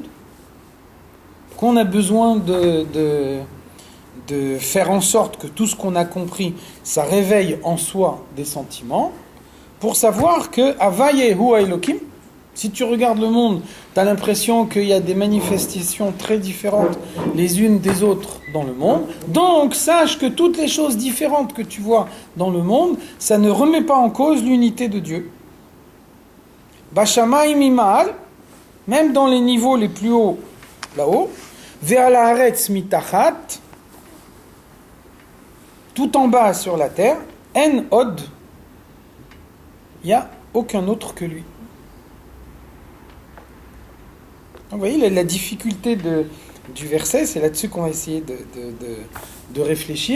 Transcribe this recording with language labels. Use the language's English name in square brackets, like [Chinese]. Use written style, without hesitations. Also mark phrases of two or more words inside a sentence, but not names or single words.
[French] Pourquoi on a besoin de faire en sorte que tout ce qu'on a compris, ça réveille en soi des sentiments, pour savoir que [Hebrew] ה' הוא האלקים, [French] si tu regardes le monde, tu as l'impression qu'il y a des manifestations très différentes les unes des autres dans le monde. Donc sache que toutes les choses différentes que tu vois dans le monde, ça ne remet pas en cause l'unité de Dieu. [Hebrew] בשמים ממעל, [French] même dans les niveaux les plus hauts, là-haut, [Hebrew] ועל הארץ מתחת, [French] tout en bas sur la terre, [Hebrew] אין עוד, [French] il n'y a aucun autre que lui. Donc, vous voyez, la difficulté du verset, c'est là-dessus qu'on va essayer de réfléchir.